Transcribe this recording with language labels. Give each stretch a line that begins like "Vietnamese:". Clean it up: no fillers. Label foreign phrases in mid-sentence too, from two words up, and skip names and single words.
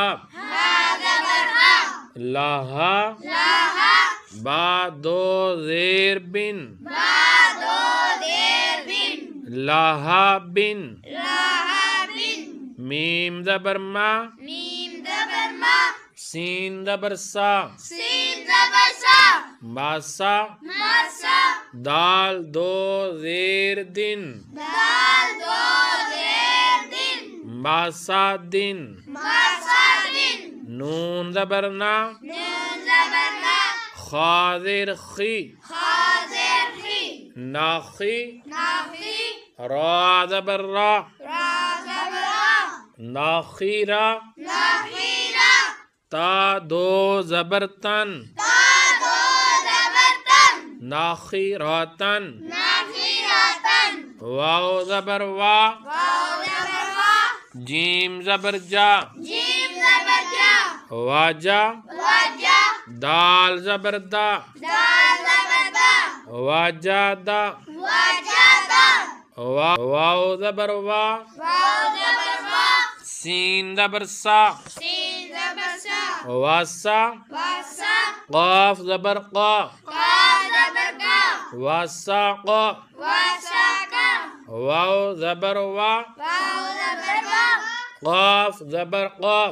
Urdu: ہا زبر ہا، لاہا، لاہا، با دو زیر بن، با دو زیر بن، لاہا بن، لاہا بن، میم زبر ما، میم زبر ما، سین زبر سا، سین زبر سا، ماسا، ماسا، دال دو زیر دن، دال دو زیر دن، ماسا دن، ماسا دن، نون زبر نا، نون زبر نا، خا زیر خی، خا زیر خی، ناخی، ناخی، را زبر را، را زبر را، ناخیرا، ناخیرا، تا دو زبر تن، تا دو زبر تن، ناخیراتن، ناخیراتن، واو زبر وا، واو زبر وا، جیم زبر جا، جیم زبر جا، واجا، واجا، دال زبر دا، دال زبر دا، واجا دا، واجا دا، واو زبر وا، واو زبر وا، سین زبر سا، سین زبر سا، واسا، واسا، قاف زبر قا، قاف زبر کا، واسا قا، واسا کا، واو زبر وا، واو زبر وا، قاف زبر قاف،